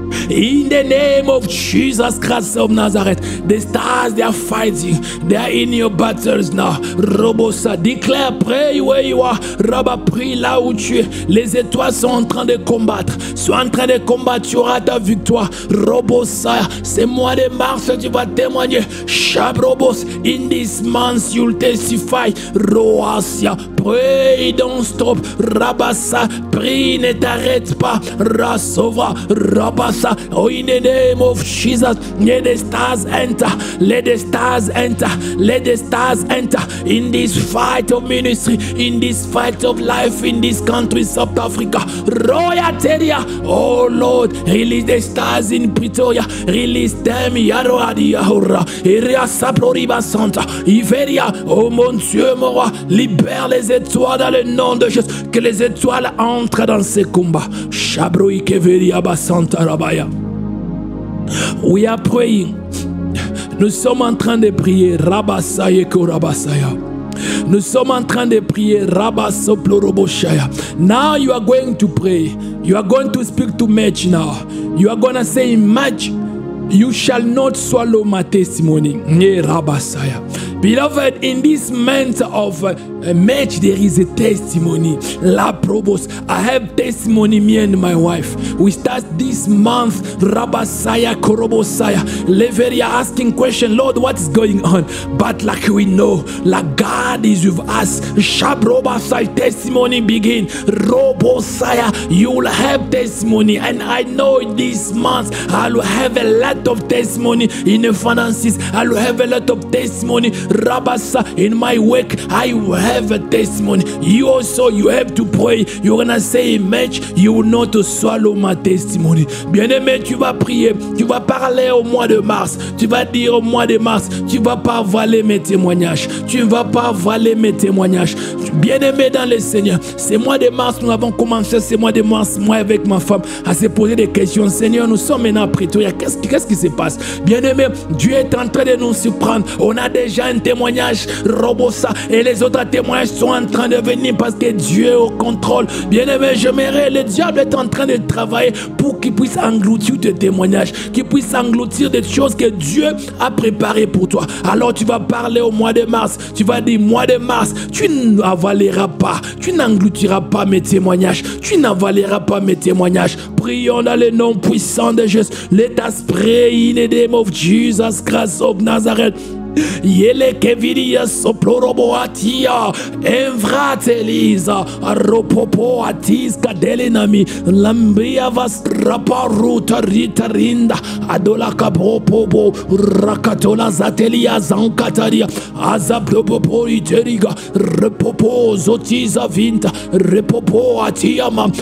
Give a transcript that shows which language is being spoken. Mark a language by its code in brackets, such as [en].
[en] In the name of Jesus Christ of Nazareth, the stars, they are fighting. They are in your battles now. Robosa, declare, pray where you are. Rabba, [fr] prie là où tu es. Les étoiles sont en train de combattre. Sont en train de combattre. Tu auras ta victoire. Robosa, c'est mois de mars, tu vas témoigner. [en] Shabrobos, in this month you'll testify. Roasia, pray, don't stop. [fr] Rabasa, prie, ne t'arrête pas. Rasova, Rabasa. [en] Oh, in the name of Jesus, let the stars enter, let the stars enter, let the stars enter in this fight of ministry, in this fight of life in this country, South Africa. [fr] Royateria, [en] oh Lord, release the stars in Pretoria, release them, [fr] Yaroadia, Hora, Iria Saploriba Santa, Iveria, oh mon Dieu, mon roi, libère les étoiles dans le nom de Jésus, que les étoiles entrent dans ces combats. Shabroï Keveria Basanta Rabaya. [en] We are praying. [fr] Nous sommes en train de prier. Rabasaya Korabasaya. Nous sommes en train de prier. Rabasoploroboshaya. [en] Now you are going to pray. You are going to speak to Match now. You are going to say, Match, you shall not swallow my testimony. Rabasaya. Beloved, in this month of March, there is a testimony. La Probos. I have testimony, me and my wife. We start this month, Rabasaya, Korobosaya, Leveria, asking question, Lord, what is going on? But like we know, like God is with us. Shabrobasaya, testimony begin. Robosaya, you will have testimony. And I know this month, I will have a lot of testimony in the finances. I will have a lot of testimony. Rabasa, in my work, I will have a testimony. You also, you have to pray. You're gonna say, Match, you will not swallow my testimony. [fr] Bien-aimé, tu vas prier. Tu vas parler au mois de mars. Tu vas dire au mois de mars, tu vas pas avaler mes témoignages. Tu ne vas pas avaler mes témoignages. Bien-aimé dans le Seigneur, ce mois de mars, nous avons commencé ce mois de mars, moi avec ma femme, à se poser des questions. Seigneur, nous sommes maintenant à Pretoria. Qu'est-ce qui se passe? Bien-aimé, Dieu est en train de nous surprendre. On a déjà un témoignage, Robosa, et les autres témoignages sont en train de venir parce que Dieu est au contrôle. Bien-aimé, j'aimerais, le diable est en train de travailler pour qu'il puisse engloutir tes témoignages, qu'il puisse engloutir des choses que Dieu a préparées pour toi. Alors tu vas parler au mois de mars, tu vas dire, mois de mars, tu n'avaleras pas, tu n'engloutiras pas mes témoignages, tu n'avaleras pas mes témoignages. Prions dans le nom puissant de Jésus. [en] Let us pray in the name of Jesus Christ of Nazareth. Yele keviria soplorobo atia envratelisa ropopo atis kadelenami lambria vas raparuta ritarinda adola kapopo rakatola zatelia zankataria azaplopopo iteriga repopo zotiza vinta repopo atiama.